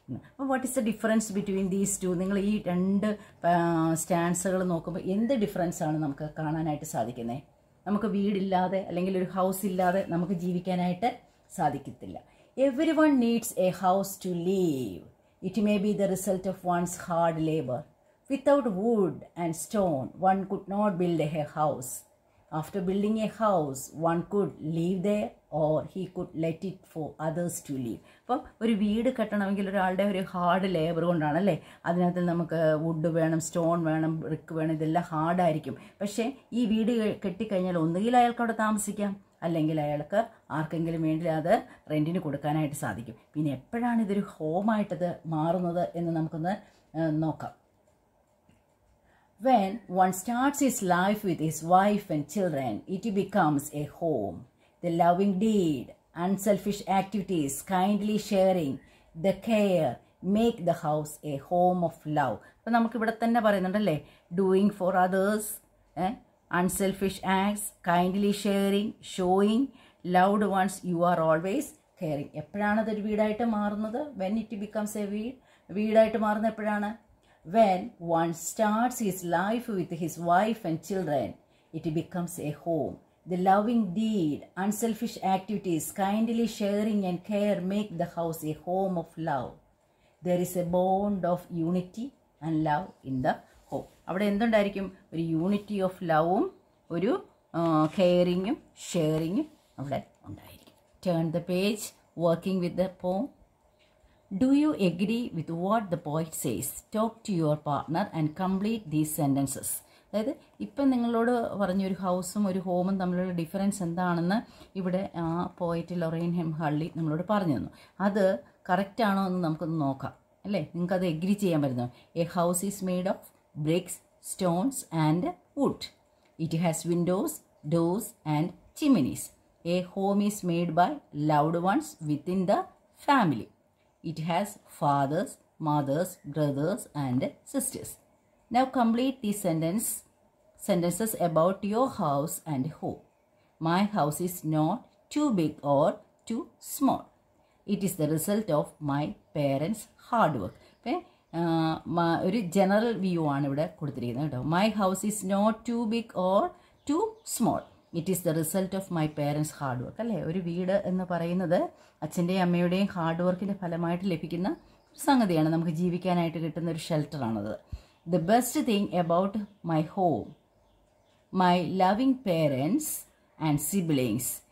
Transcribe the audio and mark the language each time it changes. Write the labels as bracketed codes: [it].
[ml] അപ്പോൾ [en] What is the difference between these two? [ml] നിങ്ങൾ ഈ രണ്ട് സ്റ്റാൻസുകൾ നോക്കുമ്പോൾ എന്ത് ഡിഫറൻസ് ആണ് നമുക്ക് കാണാനായിട്ട് സാധിക്കുന്നത്? നമുക്ക് വീടില്ലാതെ അല്ലെങ്കിൽ ഒരു ഹൗസ് ഇല്ലാതെ നമുക്ക് ജീവിക്കാനായിട്ട് സാധിക്കത്തില്ല. [en] Everyone needs a house to live. It may be the result of one's hard labour. Without wood and stone one could not build a house. After building a house, one could live there or he could let it for others to live. [ml] അപ്പോൾ ഒരു വീട് കെട്ടണമെങ്കിൽ ഒരാളുടെ ഒരു hard labour കൊണ്ടാണ് അല്ലേ. അതിനകത്ത് നമുക്ക് would വേണം, സ്റ്റോൺ വേണം, ബ്രിക്ക് വേണം, ഇതെല്ലാം ഹാർഡായിരിക്കും. പക്ഷേ ഈ വീട് കെട്ടിക്കഴിഞ്ഞാൽ ഒന്നുകിൽ അയാൾക്ക് അവിടെ താമസിക്കാം, അല്ലെങ്കിൽ അയാൾക്ക് ആർക്കെങ്കിലും വേണ്ടി അത് റെൻറ്റിന് കൊടുക്കാനായിട്ട് സാധിക്കും. പിന്നെ എപ്പോഴാണ് ഇതൊരു ഹോമായിട്ടത് മാറുന്നത് എന്ന് നമുക്കൊന്ന് നോക്കാം. [en] When one starts his life with his wife and children, it becomes a home. The loving deed, unselfish activities, kindly sharing, the care, make the house a home of love. [ml] അപ്പോൾ നമുക്കിവിടെ തന്നെ പറയുന്നുണ്ടല്ലേ, [en] Doing for others, unselfish acts, kindly sharing, showing, loved ones you are always caring. [ml] എപ്പോഴാണ് അതൊരു വീടായിട്ട് മാറുന്നത്? [en] when it becomes a [ml] വീടായിട്ട് മാറുന്നത് എപ്പോഴാണ്? [en] when one starts his life with his wife and children, it becomes a home. The loving deed, unselfish activities, kindly sharing and care make the house a home of love. There is a bond of unity and love in the home. [ml] അവിടെ എന്തുണ്ടായിരിക്കും? ഒരു unity of ലവും ഒരു കെയറിങ്ങും ഷെയറിങ്ങും അവിടെ ഉണ്ടായിരിക്കും. [en] Turn the page, working with the poem. Do you agree with what the poet says? Talk to your partner and complete these sentences. [ml] അതായത് ഇപ്പം നിങ്ങളോട് പറഞ്ഞൊരു ഹൗസും ഒരു ഹോമും തമ്മിലുള്ള ഡിഫറൻസ് എന്താണെന്ന് ഇവിടെ ആ പോയറ്റ് ലൊറൈൻ ഹള്ളി നമ്മളോട് പറഞ്ഞു തന്നു. അത് കറക്റ്റാണോ എന്ന് നമുക്കൊന്ന് നോക്കാം അല്ലേ? നിങ്ങൾക്കത് എഗ്രി ചെയ്യാൻ പറ്റുന്നു. [en] A house is made of bricks, stones and wood. It has windows, doors and chimneys. A home is made by loved ones within the family. It has fathers, mothers, brothers and sisters. Now complete these sentences about your house and home. My house is not too big or too small. It is the result of my parents' hard work. Okay? [ml] ഒരു general view ആണ് ഇവിടെ കൊടുത്തിരിക്കുന്നത് കേട്ടോ. [en] My house is not too big or too small. It is the result of my parents hard work. [ml] അല്ലേ, ഒരു വീട് എന്ന് പറയുന്നത് അച്ഛൻ്റെയും അമ്മയുടെയും ഹാർഡ് വർക്കിൻ്റെ ഫലമായിട്ട് ലഭിക്കുന്ന ഒരു സംഗതിയാണ്. നമുക്ക് ജീവിക്കാനായിട്ട് കിട്ടുന്ന ഒരു ഷെൽട്ടറാണത്. [en] The best thing about my home, my loving parents and siblings.